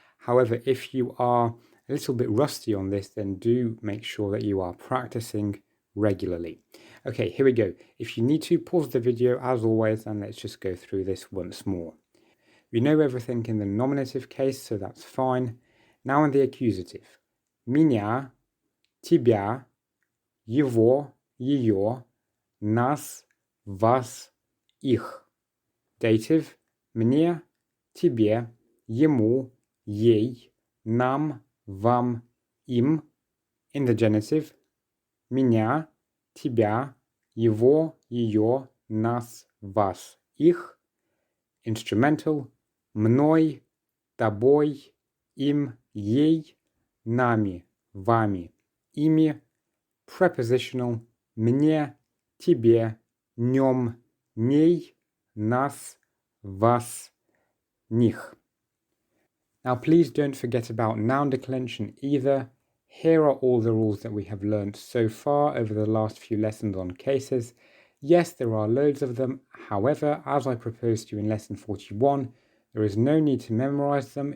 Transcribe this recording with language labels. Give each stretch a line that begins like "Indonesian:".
English: However, if you are a little bit rusty on this, then do make sure that you are practicing regularly. Okay, here we go. If you need to, pause the video as always, and let's just go through this once more. We know everything in the nominative case, so that's fine. Now in the accusative.
Russian: Меня, тебя, его, ее, нас, вас, их.
English: Dative.
Russian: Мне, тебе, ему, ей, нам, вам, им.
English: In the genitive.
Russian: Меня, тебя, его, ее, нас, вас, их.
English: Instrumental.
Russian: Мной, тобой, им, ей, нами, вами, ими.
English: Prepositional.
Russian: Мне, тебе, нем, ней, нас, вас, них.
English: Now please don't forget about noun declension either. Here are all the rules that we have learned so far over the last few lessons on cases. Yes, there are loads of them. However, as I proposed to you in lesson 41, there is no need to memorize them.